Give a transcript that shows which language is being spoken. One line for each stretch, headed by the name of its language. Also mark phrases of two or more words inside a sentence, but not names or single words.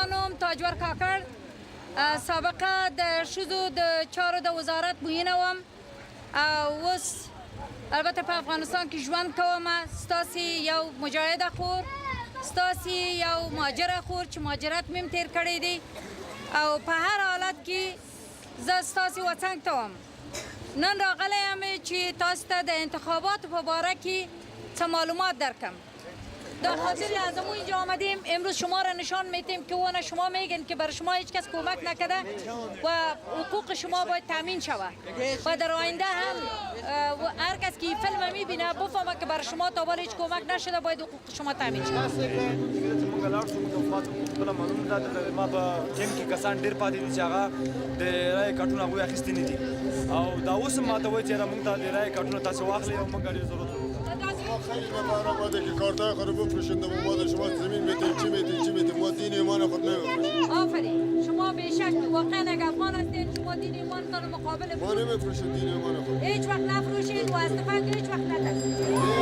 Pashto: نام تاجور کاکر سابقه د شذو د چارو د وزارت موینوم اوس البته په افغانستان کې ژوند کوم ستاسي یو مجاهد خور ستاسي یو مهاجر خور چې مهاجرت مم تیر کړی دی او په هر حالت کې زه ستاسي وطن ته وم نن راغلی یم چې تاسو ته د انتخاباتو په باره کې څه معلومات درکم
Persian: در خاطر از ما اینجا آمدیم امروز شما را نشان میتیم که اون شما میگن که برای شما هیچ کس کمک نکرده و حقوق شما باید تامین شود و در آینده هم هر کس که فیلم میبینه بفهمه که برای شما تا حالا هیچ کمک نشده باید حقوق شما تامین شود
Pashto: ما په ټیم کې کسان ډیر پاتې دي چې هغه د رای کارتونه هغوی اخیستي نه دي او دا اوس هم ماته وایي چې موږ ته د رای کارتونه تاسې واخلئ او موږ ډېر ضرورت لرو
Persian: ما خیلی نفر آمده که کارتای خود رو بفروشند و ما شما زمین میتیم چی میتیم ما دین ایمان خود نمیفروشیم آفرین شما به شک واقعا اگر افغان هستین شما دین ایمانتان مقابل ما نمیفروشیم دین ایمان خود هیچ وقت نفروشید و از تفنگ هیچ وقت نترسید